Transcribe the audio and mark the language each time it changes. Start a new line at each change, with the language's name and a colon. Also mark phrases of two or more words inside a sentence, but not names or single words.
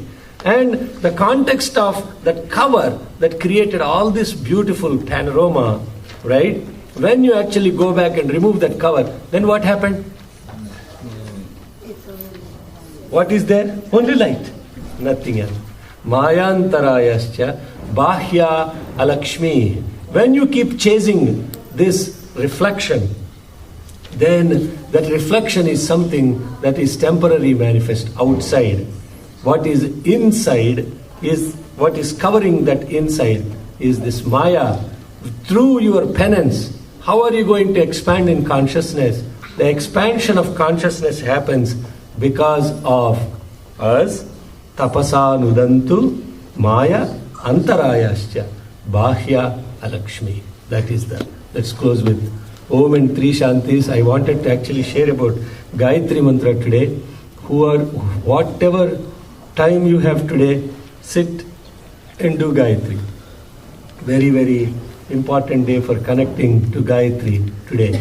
English: And the context of that cover that created all this beautiful panorama, right? When you actually go back and remove that cover, then what happened? What is there? Only light. Nothing else.
Sanskrit: मायान्तरायाश्च बाह्या अलक्ष्मीः.
English: When you keep chasing this reflection, then that reflection is something that is temporary manifest outside. What is inside is, what is covering that inside is this Maya. Through your penance, how are you going to expand in consciousness? The expansion of consciousness happens because of us.
Sanskrit: तपसा नुदन्तु माया अन्तरायाश्च बाह्या अलक्ष्मीः.
English: That is the, let's close with Om and Three Shantis. I wanted to actually share about Gayatri Mantra today. Whatever time you have today, sit and do Gayatri. Very, very important day for connecting to Gayatri today.